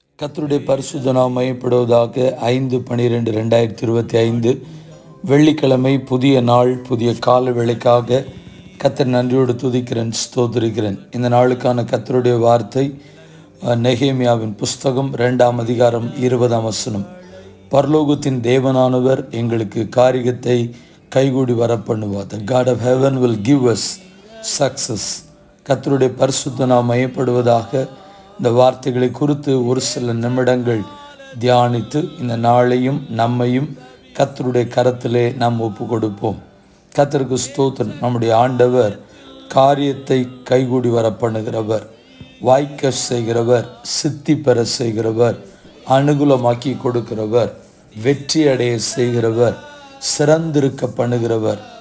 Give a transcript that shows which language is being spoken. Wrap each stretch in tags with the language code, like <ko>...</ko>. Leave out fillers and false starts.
<ta>கர்த்தருடைய பரிசுத்த நாமம் மையப்படுவதாக. 5/12/2025 வெள்ளிக்கிழமை, புதிய நாள், புதிய கால வேளைக்காக கர்த்தர் நன்றியோடு துதிக்கிறேன், ஸ்தோத்திரிக்கிறேன். இந்த நாளுக்கான கர்த்தருடைய வார்த்தை நெகேமியாவின் புஸ்தகம் 2ஆம் அதிகாரம் 20ஆம் வசனம். பரலோகத்தின் தேவனானவர் எங்களுக்கு காரியத்தை கைகூடி வர பண்ணுவார்.</ta> <en>The God of heaven will give us success.</en> <ta>கர்த்தருடைய பரிசுத்த நாமம் மையப்படுவதாக. இந்த வார்த்தைகளை குறித்து ஒரு சில நிமிடங்கள் தியானித்து இந்த நாளையும் நம்மையும் கர்த்தருடைய கரத்திலே நாம் ஒப்பு கொடுப்போம். கர்த்தருக்கு ஸ்தோத்திரம். நம்முடைய ஆண்டவர் காரியத்தை கைகூடி வர பண்ணுகிறவர், வாய்க்க செய்கிறவர், சித்தி பெற செய்கிறவர், அனுகூலமாக்கி கொடுக்கிறவர், வெற்றி அடைய செய்கிறவர், சிறந்திருக்க பண்ணுகிறவர்.</ta>